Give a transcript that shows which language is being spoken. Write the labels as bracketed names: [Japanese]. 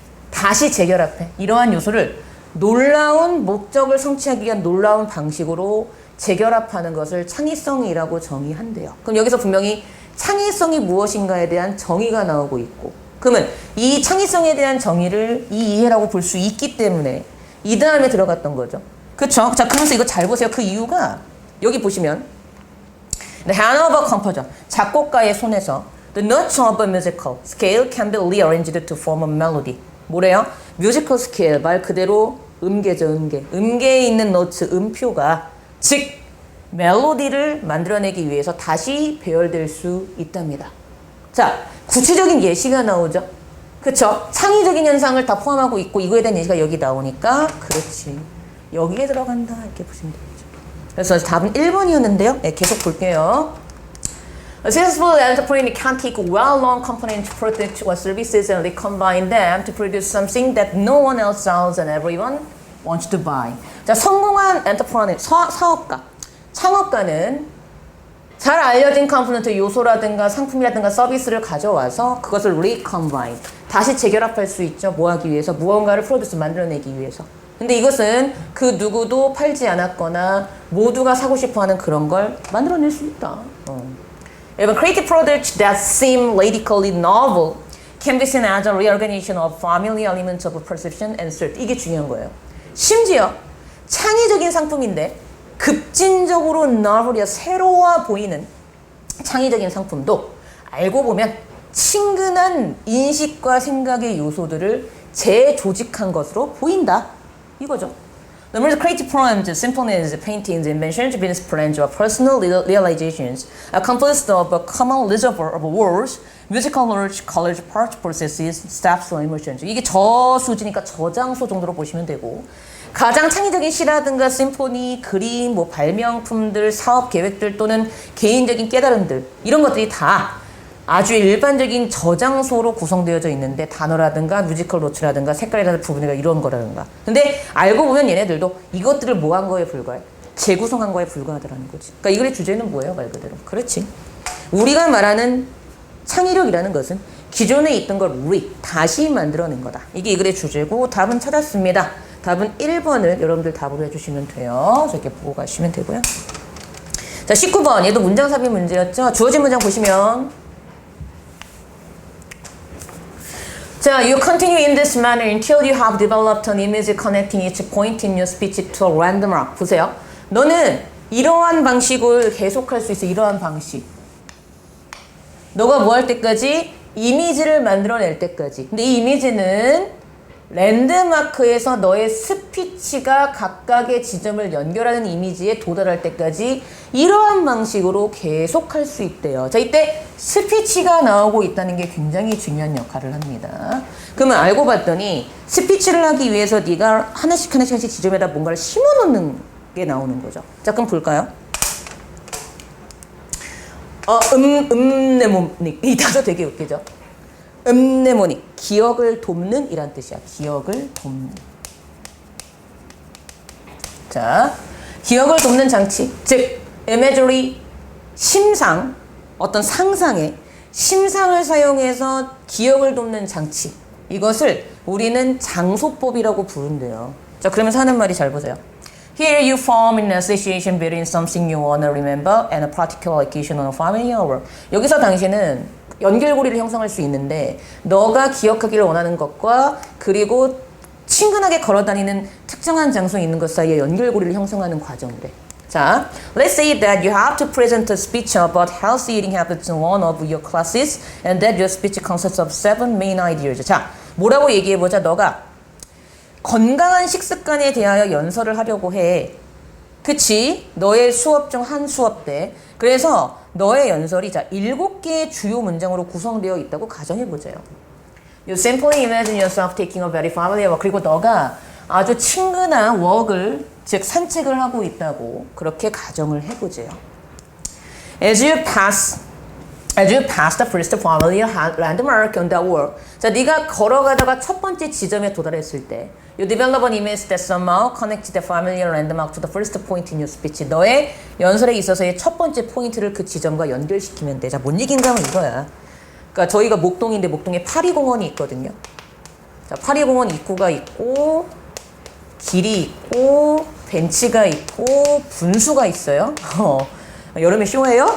[Korean] 다시 재결합해. 이러한 요소를 놀라운 목적을 성취하기 위한 놀라운 방식으로 재결합하는 것을 창의성이라고 정의한대요. 그럼 여기서 분명히 창의성이 무엇인가에 대한 정의가 나오고 있고, 그러면 이 창의성에 대한 정의를 이 이해라고 볼 수 있기 때문에 이 다음에 들어갔던 거죠. 그쵸? 자, 그러면서 이거 잘 보세요. 그 이유가 여기 보시면 [English] The hand of a composer, [Korean] 작곡가의 손에서 [English] The notes of a musical scale can be rearranged to form a melody. [Korean] 뭐래요? 뮤지컬 스케일, 말 그대로 음계죠, 음계. 음계에 있는 노트, 음표가 즉 멜로디를 만들어내기 위해서 다시 배열될 수 있답니다. 자, 구체적인 예시가 나오죠. 그쵸? 창의적인 현상을 다 포함하고 있고 이거에 대한 예시가 여기 나오니까 그렇지. 여기에 들어간다 이렇게 보시면 되겠죠. 그래서 답은 1번이었는데요. 네, 계속 볼게요. [English] A successful entrepreneur can take well-known component products or services and recombine them to produce something that no one else sells and everyone wants to buy. [Korean] 자, 성공한 엔터프라이너, 사업가, 창업가는 잘 알려진 컴포넌트 요소라든가 상품이라든가 서비스를 가져와서 그것을 recombine, 다시 재결합할 수 있죠. 뭐 하기 위해서? 무언가를 프로듀스 만들어내기 위해서. 근데 이것은 그 누구도 팔지 않았거나 모두가 사고 싶어하는 그런 걸 만들어낼 수 있다. [English] Even creative products that seem radically novel can be seen as a reorganization of familiar elements of perception and thought. [Korean] 이게 중요한 거예요. 심지어 창의적인 상품인데 급진적으로 novel이야 새로워 보이는 창의적인 상품도 알고 보면 친근한 인식과 생각의 요소들을 재조직한 것으로 보인다. 이거죠. [English] Numerous creative poems, symphonies, paintings, inventions, business plans, or personal realizations are composed of a common reservoir of words, musical knowledge, college, part, processes, steps, or emotions. [Korean] 이게 저수지니까 저장소 정도로 보시면 되고 가장 창의적인 시라든가 심포니, 그림, 뭐 발명품들, 사업 계획들 또는 개인적인 깨달음들 이런 것들이 다 아주 일반적인 저장소로 구성되어져 있는데 단어라든가 뮤지컬 노트라든가 색깔이라든가 부분이가 이런 거라든가. 근데 알고 보면 얘네들도 이것들을 모한 거에 불과해. 재구성한 거에 불과하더라는 거지. 그러니까 이 글의 주제는 뭐예요? 말 그대로. 그렇지. 우리가 말하는 창의력이라는 것은 기존에 있던 걸 다시 만들어낸 거다. 이게 이 글의 주제고 답은 찾았습니다. 답은 1번을 여러분들 답으로 해주시면 돼요. 저렇게 보고 가시면 되고요. 자, 19번. 얘도 문장삽입 문제였죠. 주어진 문장 보시면 자, [English] you continue in this manner until you have developed an image connecting each point in your speech to a landmark. [Korean] 보세요. 너는 이러한 방식을 계속할 수 있어. 이러한 방식. 너가 뭐 할 때까지? 이미지를 만들어낼 때까지. 근데 이 이미지는 랜드마크에서 너의 스피치가 각각의 지점을 연결하는 이미지에 도달할 때까지 이러한 방식으로 계속 할 수 있대요. 자, 이때 스피치가 나오고 있다는 게 굉장히 중요한 역할을 합니다. 그러면 알고 봤더니 스피치를 하기 위해서 네가 하나씩 지점에다 뭔가를 심어놓는 게 나오는 거죠. 자, 그럼 볼까요? 음네모닉. 이 단어 되게 웃기죠? 음네모닉. 기억을 돕는 이란 뜻이야. 기억을 돕는. 자, 기억을 돕는 장치. 즉, imagery, 심상, 어떤 상상의 심상을 사용해서 기억을 돕는 장치. 이것을 우리는 장소법이라고 부른대요. 자, 그러면서 하는 말이 잘 보세요. [English] Here you form an association between something you want to remember and a particular occasion or familiar work. [Korean] 여기서 당신은 연결고리를 형성할 수 있는데 너가 기억하기를 원하는 것과 그리고 친근하게 걸어다니는 특정한 장소에 있는 것 사이에 연결고리를 형성하는 과정이래. [English] 자, let's say that you have to present a speech about healthy eating habits in one of your classes and that your speech consists of 7 main ideas. [Korean] 자, 뭐라고 얘기해보자. 너가 건강한 식습관에 대하여 연설을 하려고 해. 그치? 너의 수업 중 한 수업 때. 그래서 너의 연설이 자 7개의 주요 문장으로 구성되어 있다고 가정해보자요. [English] You simply imagine yourself taking a very familiar walk. [Korean] 그리고 너가 아주 친근한 walk을, 즉 산책을 하고 있다고 그렇게 가정을 해보세요. [English] As you pass the first familiar landmark on that walk. [Korean] 자, 네가 걸어가다가 첫 번째 지점에 도달했을 때 [English] You develop an image that somehow connects the familiar landmark to the first point in your speech. [Korean] 너의 연설에 있어서의 첫 번째 포인트를 그 지점과 연결시키면 돼. 자, 뭔 얘기인가 하면 이거야. 그러니까 저희가 목동인데 목동에 파리공원이 있거든요. 자, 파리공원 입구가 있고 길이 있고 벤치가 있고 분수가 있어요. 여름에 쇼해요.